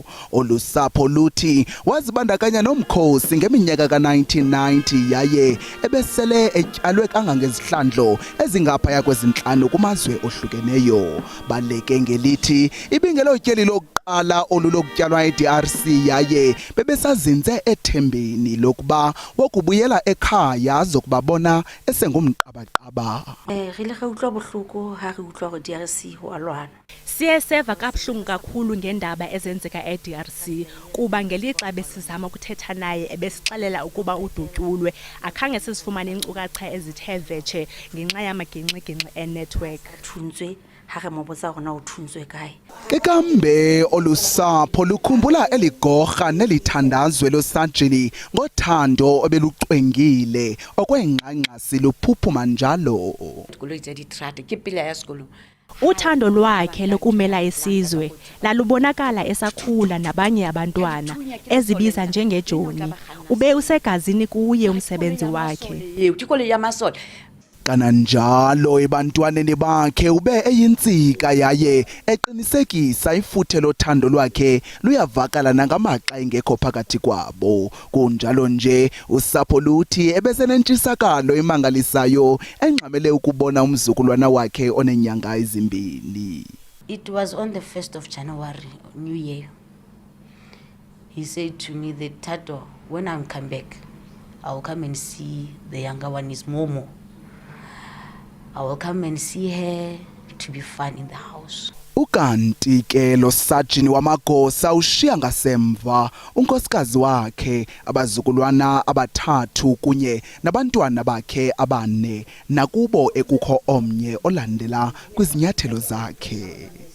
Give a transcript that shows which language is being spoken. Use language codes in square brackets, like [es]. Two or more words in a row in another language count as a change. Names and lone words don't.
[xh] Olu sapho luthi wazibandakanya nomkhosi ngeminyaka ka-1990 yaye ebesele etyalwe kangangezihlandlo ezingaphaya kwezintlanu kumazwe ohlukeneyo. Baleke ngelithi ibingelotyeli lokuqala olulokutyalwa eDRC yaye bebesazinze ethembeni lokuba wokubuyela ekhaya zokubabona esengumqabaqaba. [st] Re ile ga utlwa bohloko ha re utlwa gore DRC ho alwana. [xh] Siye seva kabuhlungu kakhulu ngendaba ezenzeka eDRC kuba ngelixa besizama ukuthetha naye ebesixelela ukuba udutyulwe akhange sizifumane inkcukacha ezithe vetshe ngenxa yamagingxigingxi enetwork. [st] Thuntswe ha re mo botsa rona o thuntswe kae. [xh] Ikambe olusapho lukhumbula eligorha nelithandazwe losajini ngothando obeluqwengile okwengqangqasi luphuphuma njalo. [st] Dikoloi tsa di-trad ke pele ya sekolo. [xh] Uthando lwakhe lokumela isizwe lalubonakala esakhula nabanye abantwana ezibiza njengejoni. Ube usegazini kuye umsebenzi wakhe. [st] Dikoloi ya masole. [xh] Kananjalo ebantwaneni bakhe ube eyintsika yaye eqinisekisa ifuthe lothando lwakhe luyavakala nangamaxa engekho phakathi kwabo. Kunjalo nje usapho luthi ebesenentshisakalo emangalisayo engxamele ukubona umzukulwana wakhe onenyanga ezimbini. [en] It was on the 1st of January, New Year. He said to me that, Tato, when I come back, I will come and see the younger one is Momo. I will come and see her to be fun in the house. [xh] Ukanti ke lo sajini wamagosa ushiya ngasemva unkosikazi wakhe abazukulwana abathathu kunye nabantwana bakhe abane nakubo ekukho omnye olandela kwizinyathelo zakhe.